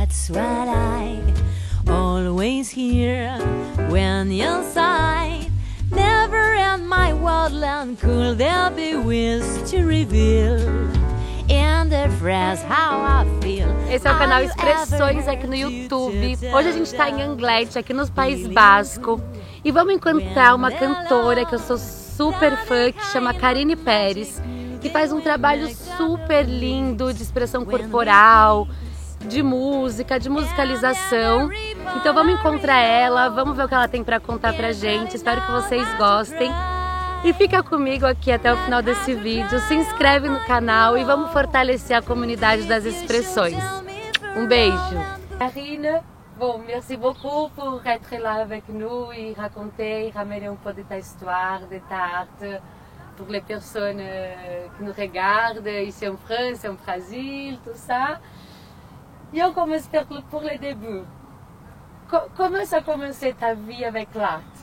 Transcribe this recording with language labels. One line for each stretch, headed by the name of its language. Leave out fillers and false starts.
English: what I always hear when you sigh. Never in my wildland could there be ways to reveal in the phrase how I feel.
Portuguese: Esse é o canal Expressões aqui no YouTube. Hoje a gente está em Anglet, aqui no País Basco. E vamos encontrar uma cantora que eu sou super fã, que chama Carine Pérez, que faz um trabalho super lindo de expressão corporal, de música, de musicalização. Então vamos encontrar ela, vamos ver o que ela tem para contar pra gente. Espero que vocês gostem. E fica comigo aqui até o final desse vídeo. Se inscreve no canal e vamos fortalecer a comunidade das expressões. Um beijo!
French: Carine, bon, merci beaucoup pour être là avec nous et raconter, ramener un peu de ta histoire, de ta art pour les personnes qui nous regardent ici en France, en Brésil, tout ça. Et on commence pour le début. Comment ça a commencé ta vie avec l'art?